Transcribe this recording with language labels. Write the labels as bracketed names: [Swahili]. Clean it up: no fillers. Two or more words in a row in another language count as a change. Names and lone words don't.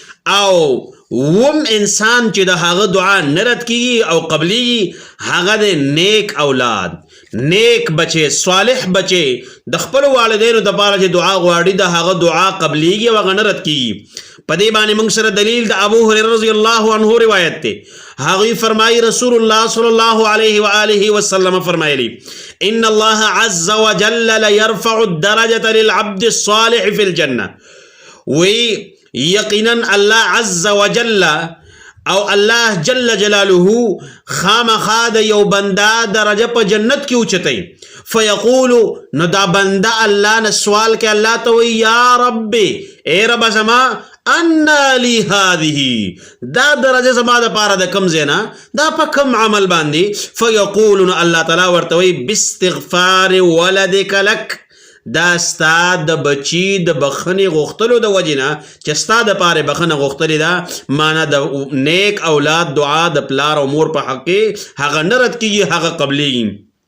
[Pashto] او وم انسان چې د هغه دعا نه رد کېږي او قبلېږي هغه د نیک اولاد، نیک بچے، صالح بچے، د خپلو والدینو دپاره چې دعا غواړي د هغه دعا قبلېږي او هغه نه رد کېږي. په دې باندې موږ سره دلیل د ابو هریره [Arabic] رضی الله عنه [Pashto] روایت دی. هغوی فرمایي رسول الله [Arabic] صلی الله علیه و آله وسلم [Pashto] فرمایلی [Arabic] ان الله عز وجل لیرفع الدرجة للعبد الصالح فی الجنه. [Pashto] وی یقینا الله [Arabic] عز وجل [Pashto] او الله [Arabic] جل جلاله [Pashto] خامخا د یو بنده درجه په جنت کې اوچتوي. فیقول، نو دا بنده الله نه سوال کوي، الله ته وایي [Arabic] یا ربي، [Pashto] ای رب زما [Arabic] انا لی هذه، [Pashto] دا درجه زما دپاره د کوم ځای نه، دا په کوم عمل باندې؟ فیقول، نو الله تعالی ورته وایي [Arabic] باستغفار ولدک لک، [Pashto] دا ستا د بچی د بخښنې غوښتلو د وجې نه چې ستا دپاره بخښنه غوښتلې ده، معنی د نیک اولاد دعا د پلار او مور په حق کې هغه نه رد کېږي، هغه قبلېږي.